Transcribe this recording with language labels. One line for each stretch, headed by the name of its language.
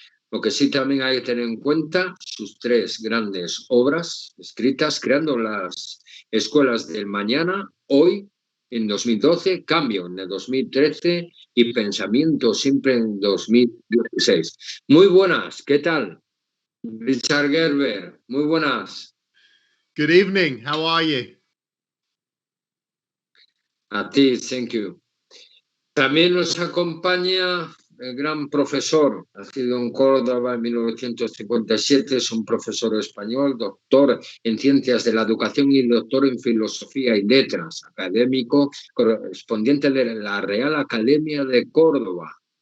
Spanish: Lo que sí también hay que tener en cuenta, sus tres grandes obras escritas, creando las escuelas del mañana, hoy, en 2012, Cambio en el 2013 y Pensamiento siempre en 2016. Muy buenas, ¿qué tal? Richard Gerber, muy buenas.
English: Good evening, how are you?
Spanish: A ti,
English: thank you.
Spanish: También nos acompaña el gran profesor, nacido en Córdoba en 1957, es un profesor español, doctor en Ciencias de la Educación y doctor en Filosofía y Letras, académico, correspondiente de la Real Academia de Córdoba,